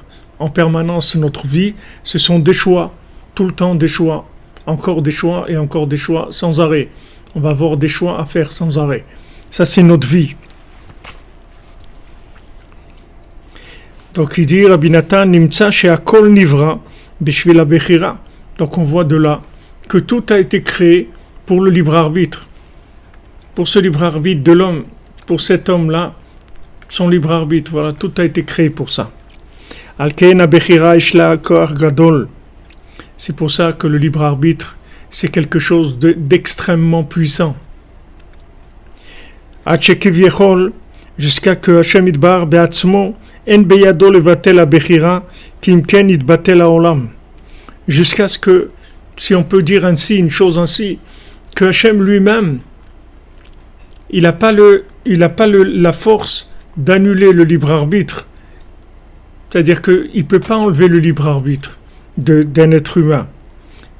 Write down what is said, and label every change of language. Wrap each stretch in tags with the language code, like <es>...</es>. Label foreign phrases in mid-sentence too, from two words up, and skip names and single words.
<fr>En permanence, notre vie, ce sont des choix, tout le temps des choix, encore des choix et encore des choix sans arrêt. On va avoir des choix à faire sans arrêt. Ça, c'est notre vie. Donc, il dit, Rabbi Nathan,</fr> <he>נמצא שהכל נברא בשביל הבחירה.</he> <fr>Donc, on voit de là que tout a été créé pour le libre arbitre. Pour ce libre arbitre de l'homme, pour cet homme-là, son libre arbitre, voilà, tout a été créé pour ça.</fr> <he>על כן הבחירה יש לה כח גדול.</he> <fr>C'est pour ça que le libre arbitre, c'est quelque chose d'extrêmement puissant. Jusqu'à que</fr> <he>השם יתברך בעצמו אין בידו לבטל הבחירה כי אם כן יתבטל העולם.</he> <fr>Jusqu'à ce que, si on peut dire ainsi, une chose ainsi, que Hashem lui-même, il n'a pas la force d'annuler le libre arbitre. C'est-à-dire qu'il ne peut pas enlever le libre arbitre d'un être humain.</fr>